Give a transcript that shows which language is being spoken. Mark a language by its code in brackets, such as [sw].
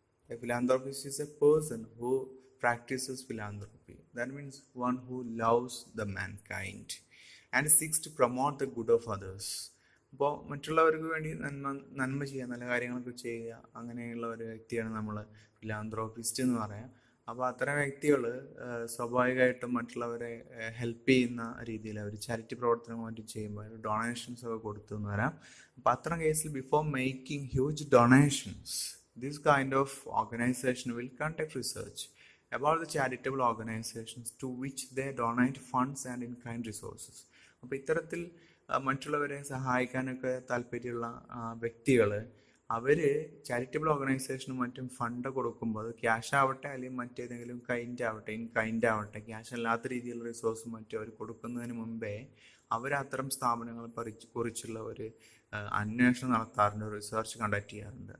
[en] A philanthropist is a person who practices philanthropy. That means one who loves the mankind and seeks to promote the good of others. [ml] അപ്പോൾ മറ്റുള്ളവർക്ക് വേണ്ടി നന്മ ചെയ്യുക, നല്ല കാര്യങ്ങളൊക്കെ ചെയ്യുക, അങ്ങനെയുള്ള ഒരു വ്യക്തിയാണ് നമ്മൾ ഫിലാന്ത്രോപ്പിസ്റ്റ് എന്ന് പറയാം. അപ്പോൾ അത്തരം വ്യക്തികൾ സ്വാഭാവികമായിട്ടും മറ്റുള്ളവരെ ഹെൽപ്പ് ചെയ്യുന്ന രീതിയിൽ അവർ ചാരിറ്റി പ്രവർത്തനം മറ്റും ചെയ്യുമ്പോൾ ഡൊണേഷൻസ് ഒക്കെ കൊടുത്തു എന്ന് വരാം. അപ്പോൾ അത്തരം കേസിൽ [en] Before making huge donations, this kind of organization will conduct research about the charitable organizations to which they donate funds and in-kind resources. [ml] അപ്പോൾ ഇത്തരത്തിൽ മറ്റുള്ളവരെ സഹായിക്കാനൊക്കെ താല്പര്യമുള്ള വ്യക്തികൾ അവർ ചാരിറ്റബിൾ ഓർഗനൈസേഷനും മറ്റും ഫണ്ട് കൊടുക്കുമ്പോൾ അത് ക്യാഷ് ആവട്ടെ അല്ലെങ്കിൽ മറ്റേതെങ്കിലും ഇൻ കൈൻഡ് ആവട്ടെ, ക്യാഷ് അല്ലാത്ത രീതിയിലുള്ള റിസോഴ്സും മറ്റും അവർ കൊടുക്കുന്നതിന് മുമ്പേ അവർ അത്തരം സ്ഥാപനങ്ങളെ കുറിച്ചുള്ള ഒരു അന്വേഷണം നടത്താറുണ്ട്, റിസർച്ച് കണ്ടക്ട് ചെയ്യാറുണ്ട്.